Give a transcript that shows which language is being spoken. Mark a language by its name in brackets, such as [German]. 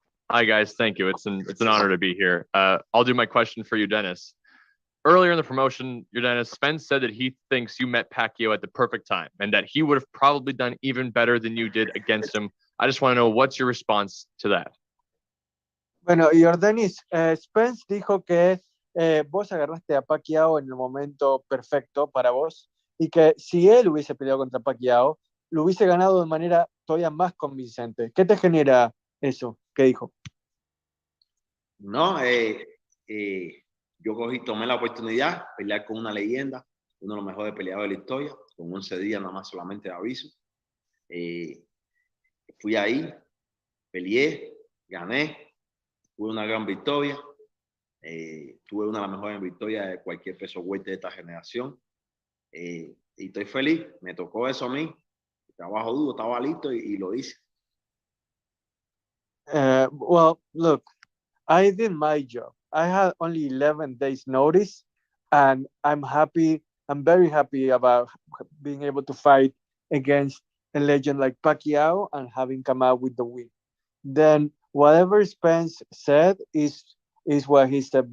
[English] Hi, guys. Thank you. It's an honor to be here. I'll do my question for you, Dennis. Earlier in the promotion, Yordenis, Spence said that he thinks you met Pacquiao at the perfect time and that he would have probably done even better than you did against him. I just want to know, what's your response to that? [Spanish] Bueno, Yordenis, Spence dijo que vos agarraste a Pacquiao en el momento perfecto para vos y que si él hubiese peleado contra Pacquiao, lo hubiese ganado de manera todavía más convincente. ¿Qué te genera eso? ¿Qué dijo? No, yo tomé la oportunidad de pelear con una leyenda, uno de los mejores peleadores de la historia, con 11 días nada más solamente de aviso. Fui ahí, peleé, gané, tuve una gran victoria, tuve una de las mejores victorias de cualquier peso welter de esta generación. Y estoy feliz, me tocó eso a mí, trabajo duro, estaba listo y lo hice. [English] Well, look, I did my job. I had only 11 days notice, and I'm very happy about being able to fight against a legend like Pacquiao and having come out with the win. Then whatever Spence said is what he said.